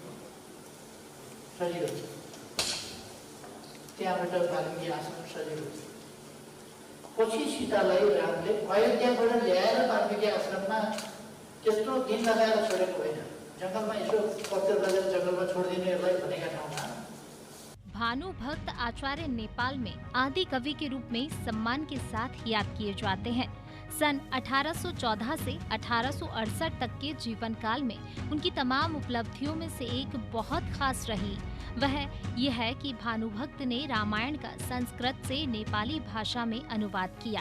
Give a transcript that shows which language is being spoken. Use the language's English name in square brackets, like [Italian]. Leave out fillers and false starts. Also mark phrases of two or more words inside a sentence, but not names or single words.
[Nepali] सजिलो छ त्यहाँबाट वाल्मीकि आश्रम सजिलो छ पछि सीतालाई रामले अयोध्याबाट ल्याएर वाल्मीकि आश्रममा त्यत्रो दिन लगाएर छोडेको होइन जङ्गलमा यसो पत्थर गरेर जङ्गलमा छोडिदिनेहरूलाई भनेका ठाउँमा। [Hindi] भानुभक्त आचार्य नेपाल में आदि कवि के रूप में सम्मान के साथ याद किए जाते हैं। सन 1814 से 1868 तक के जीवन काल में उनकी तमाम उपलब्धियों में से एक बहुत खास रही वह यह है कि भानुभक्त ने रामायण का संस्कृत से नेपाली भाषा में अनुवाद किया।